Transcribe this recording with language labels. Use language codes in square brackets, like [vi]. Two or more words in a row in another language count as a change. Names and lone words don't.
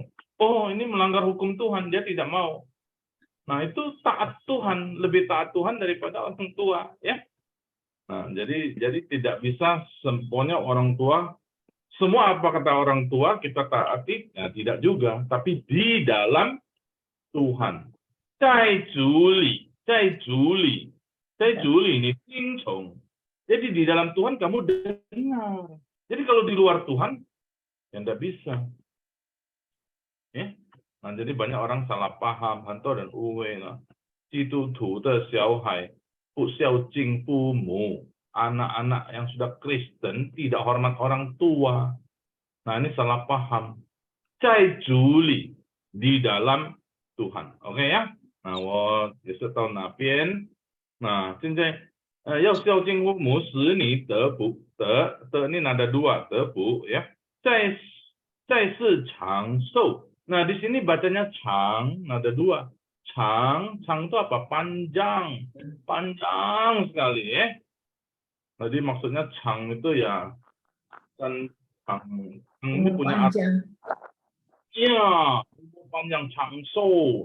[id] Oh, ini melanggar hukum Tuhan, dia tidak mau. Nah, itu taat Tuhan, lebih taat Tuhan daripada orang tua, ya. Nah, jadi tidak bisa sempurna orang tua. Semua apa kata orang tua kita taati, ya tidak juga. Tapi di dalam Tuhan. [zh] 在主里你听从. [id] Jadi di dalam Tuhan kamu dengar. Jadi kalau di luar Tuhan, ya tidak bisa. Ya? Nah, jadi banyak orang salah paham, [zh] 很多人误会了。基督徒的小孩不孝敬父母。 [id] Anak-anak yang sudah Kristen tidak hormat orang tua. Nah, ini salah paham. [zh] 在主里 [id] di dalam Tuhan. [zh] OK 呀？那我解释到哪边？那现在要孝敬父母，使你得福，得 [id] ini ada 2 [zh] 得福ya。在世长寿。 [id] Nah di sini bacanya 长， ada 2。长itu apa? Panjang sekali ya. Jadi maksudnya Chang itu ya kan Chang ini punya arti. Iya, panjang [zh] 长寿.